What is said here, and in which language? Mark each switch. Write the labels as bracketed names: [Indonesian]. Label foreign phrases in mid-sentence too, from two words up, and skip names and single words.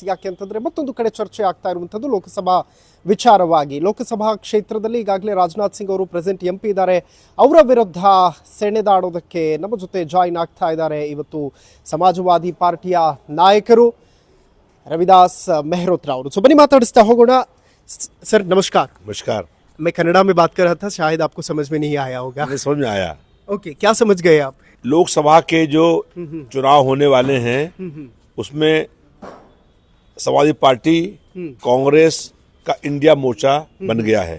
[Kannada] ಯಾಕೆ ಅಂತಂದ್ರೆ ಮತ್ತೊಂದು ಕಡೆ ಚರ್ಚೆ ಆಗ್ತಾ ಇರುವಂಥದ್ದು ಲೋಕಸಭಾ ವಿಚಾರವಾಗಿ. ಲೋಕಸಭಾ ಕ್ಷೇತ್ರದಲ್ಲಿ ಈಗಾಗಲೇ ರಾಜನಾಥ್ ಸಿಂಗ್ ಅವರು [English] present MP [Kannada] ಇದ್ದಾರೆ. ಅವರ ವಿರುದ್ಧ ಸೆಣೆದಾಡೋದಕ್ಕೆ ನಮ್ಮ ಜೊತೆ ಜಾಯಿನ್ ಆಗ್ತಾ ಇದ್ದಾರೆ ಇವತ್ತು ಸಮಾಜವಾದಿ ಪಾರ್ಟಿಯ ನಾಯಕರು ರವಿದಾಸ್ ಮೆಹ್ರೋತ್ರಾ ಅವರು. ಸೊ ಬನ್ನಿ ಮಾತಾಡಿಸ್ತಾ ಹೋಗೋಣ. [Hindi] सर नमस्कार। नमस्कार। मैं कन्नड़ा में बात कर रहा था, शायद आपको समझ में नहीं आया होगा। समझ में आया। ओके, क्या समझ गए आप? लोकसभा के जो चुनाव होने वाले हैं उसमें समाजवादी पार्टी कांग्रेस का इंडिया मोर्चा बन गया है।